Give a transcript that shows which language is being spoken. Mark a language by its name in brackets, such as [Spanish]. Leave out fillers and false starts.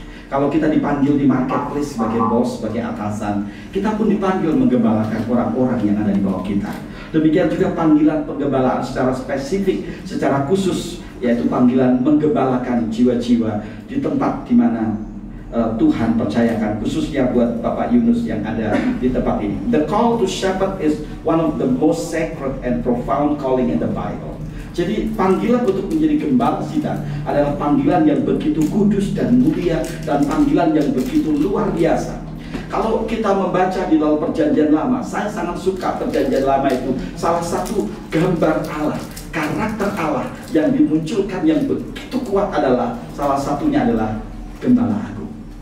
[Indonesian] Kalau kita dipanggil di marketplace sebagai bos, sebagai atasan, kita pun dipanggil menggembalakan orang-orang yang ada di bawah kita. Demikian juga panggilan penggembalaan secara spesifik, secara khusus, yaitu panggilan menggembalakan jiwa-jiwa di tempat di mana Tuhan percayakan, khususnya buat Bapak Yunus yang ada di tempat ini. [English] The call to shepherd is one of the most sacred and profound calling in the Bible. [Indonesian] Jadi panggilan untuk menjadi gembala kita adalah panggilan yang begitu kudus dan mulia, dan panggilan yang begitu luar biasa. Kalau kita membaca di dalam Perjanjian Lama, saya sangat suka Perjanjian Lama itu. Salah satu gambar Allah, karakter Allah yang dimunculkan yang begitu kuat adalah, salah satunya adalah Gembala Agung.